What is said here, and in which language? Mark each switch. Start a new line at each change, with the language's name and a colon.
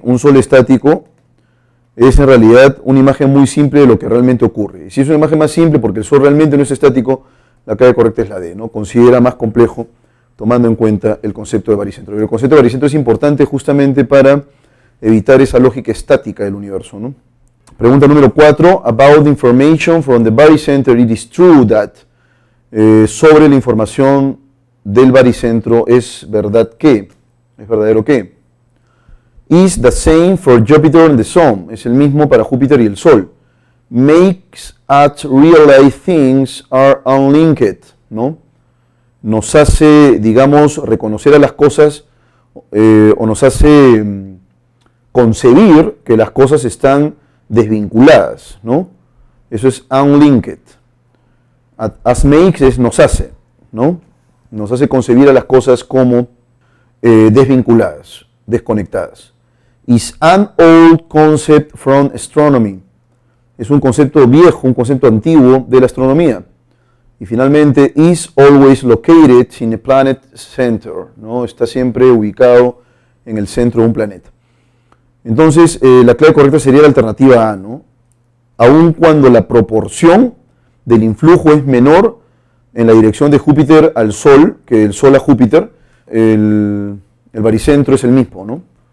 Spanish: Un Sol estático es en realidad una imagen muy simple de lo que realmente ocurre. Y si es una imagen más simple, porque el Sol realmente no es estático, la clave correcta es la D, ¿no? Considera más complejo tomando en cuenta el concepto de baricentro. Pero el concepto de baricentro es importante justamente para evitar esa lógica estática del universo, ¿no? Pregunta número 4.
English: About the information from the barycenter, it is true that.
Spanish: Sobre la información del baricentro, ¿es verdad que? ¿Es verdadero que?
English: Is the same for Jupiter and the Sun.
Spanish: Es el mismo para Júpiter y el Sol.
English: Makes us realize things are unlinked, ¿no?
Spanish: Nos hace, digamos, reconocer a las cosas o nos hace concebir que las cosas están desvinculadas, ¿no? Eso es unlinked.
English: As makes
Spanish: es nos hace, ¿no? Nos hace concebir a las cosas como desvinculadas, desconectadas.
English: Is an old concept from astronomy.
Spanish: Es un concepto viejo, un concepto antiguo de la astronomía. Y finalmente,
English: is always located in a planet center, ¿no?
Spanish: Está siempre ubicado en el centro de un planeta. Entonces, la clave correcta sería la alternativa A, ¿no? Aun cuando la proporción del influjo es menor en la dirección de Júpiter al Sol que del Sol a Júpiter, el baricentro es el mismo, ¿no?